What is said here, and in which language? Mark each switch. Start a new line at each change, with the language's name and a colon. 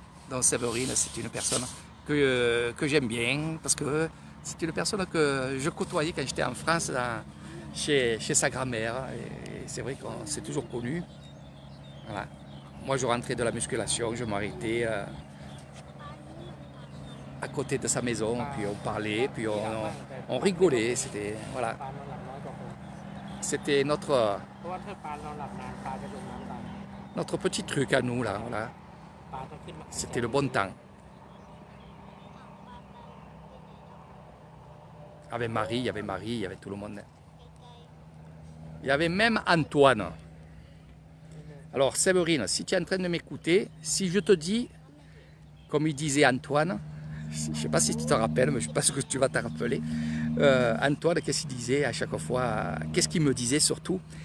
French: Donc Séverine, c'est une personne que j'aime bien parce que c'est une personne que je côtoyais quand j'étais en France chez sa grand-mère. Et c'est vrai qu'on s'est toujours connus. Voilà. Moi, je rentrais de la musculation, je m'arrêtais à côté de sa maison, puis on parlait, puis on rigolait. C'était voilà,
Thai: ปลานอนหลับน้อยกว่าคน
French: c'était
Thai: เพราะว่าถ้าปลานอนหลับนานปลาจะจมน้ำตาย
French: notre petit truc à nous là. Voilà.
Thai: ปลาต้องขึ้นมา
French: C'était le bon temps. Avec Marie, il y avait Marie, il y avait tout le monde. Il y avait même Antoine. Alors Séverine, si tu es en train de m'écouter, si je te dis, comme il disait Antoine, je ne sais pas si tu te rappelles, mais je pense que tu vas te rappeler, Antoine, qu'est-ce qu'il disait à chaque fois, qu'est-ce qu'il me disait surtout?